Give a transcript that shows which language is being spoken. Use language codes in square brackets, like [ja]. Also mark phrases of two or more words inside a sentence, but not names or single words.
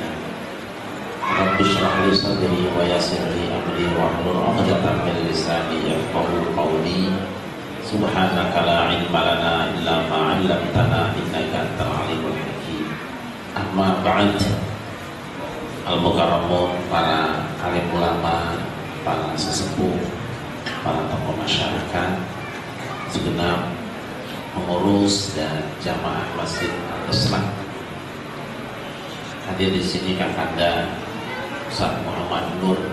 [ar] رب اشرح لي صدري ويسر لي أمري واحلل عقدة من لساني يفقهوا قولي سبحانك لا علم لنا إلا ما علمتنا إنك أنت العليم الحكيم أما بعد al-mukarramun, [id] para alim ulama, para sesepuh, para tokoh masyarakat, segenap pengurus dan jamaah Masjid Al-Islam. Hadir di sini Kakanda Ustaz Muhammad Nur.